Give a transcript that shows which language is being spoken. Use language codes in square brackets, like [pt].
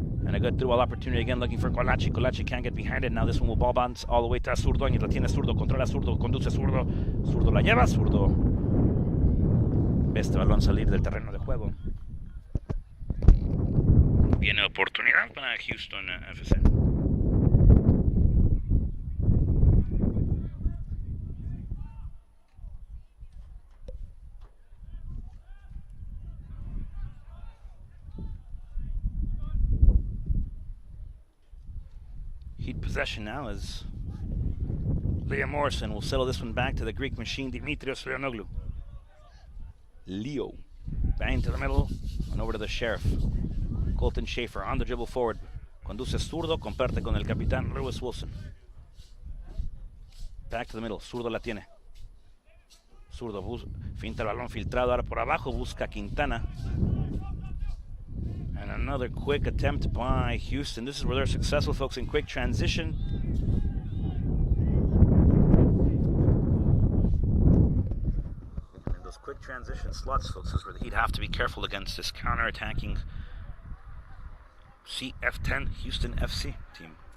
[en] And a good through-ball opportunity again, looking for Colachi. Colachi can't get behind it. Now this one will ball bounce all the way to Zurdoñez. [es] La tiene Zurdo, controla Zurdo, conduce Zurdo. Zurdo la lleva, Zurdo. Ve este balón salir del terreno de juego. Viene oportunidad para Houston FC. [en] Heat possession now as Liam Morrison will settle this one back to the Greek machine, Dimitrios Leonoglu. Leo. Bang to the middle and over to the Sheriff. Colton Schaefer on the dribble forward. [es] Conduce Zurdo, comparte con el capitán Lewis Wilson. [en] Back to the middle, [es] Zurdo la tiene. Zurdo finta el balón filtrado ahora por abajo, busca Quintana. [en] And another quick attempt by Houston. This is where they're successful, folks, in quick transition. In those quick transition slots, folks, is where the Heat have to be careful against this counter-attacking CF10 Houston FC team.